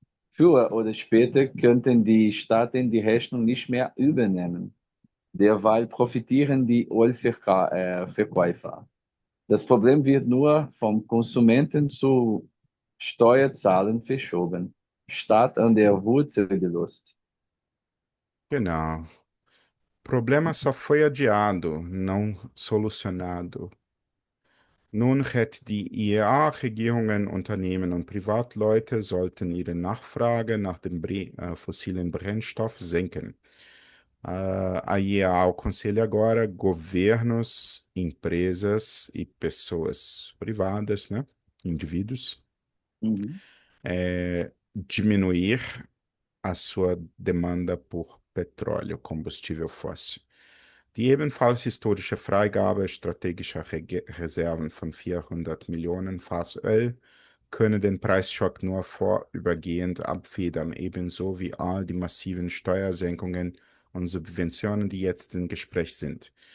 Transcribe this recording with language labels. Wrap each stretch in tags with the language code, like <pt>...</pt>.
<de>Früher oder später könnten die Staaten die Rechnung nicht mehr übernehmen. Derweil profitieren die Ölverkäufer. Das Problem wird nur vom Konsumenten zu Steuerzahlen verschoben, statt an der Wurzel gelöst. Genau.</de> <pt>Problema só foi adiado, não solucionado.</pt> <de>Nun hat die IEA, Regierungen, Unternehmen und Privatleute sollten ihre Nachfrage nach dem fossilen Brennstoff senken.</de> <pt>A IEA aconselha agora governos, empresas e pessoas privadas, né, indivíduos, Mhm. diminuir a sua demanda por Petróleo, combustível fóssil.</pt> <de>Die ebenfalls historische Freigabe strategischer Reserven von 400 Millionen Fass Öl könne den Preisschock nur vorübergehend abfedern, ebenso wie all die massiven Steuersenkungen und Subventionen, die jetzt im Gespräch sind.</de>